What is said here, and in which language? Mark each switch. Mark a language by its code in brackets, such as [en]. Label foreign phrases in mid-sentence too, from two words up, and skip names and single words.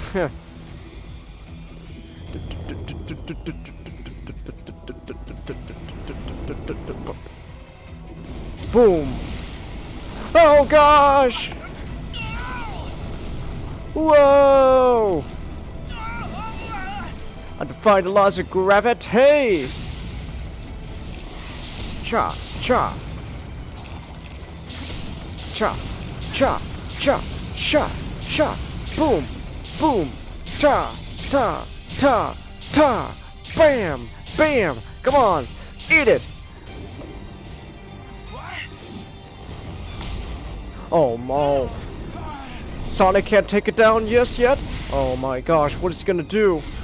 [en] Boom! Oh gosh! Whoa! I defy the laws of gravity! Cha, cha. Cha, cha, cha, sha, sha, boom, boom, ta, ta, ta, ta, bam, bam, come on, eat it! Oh, no. Sonic can't take it down just yet? Oh my gosh, what is he gonna do?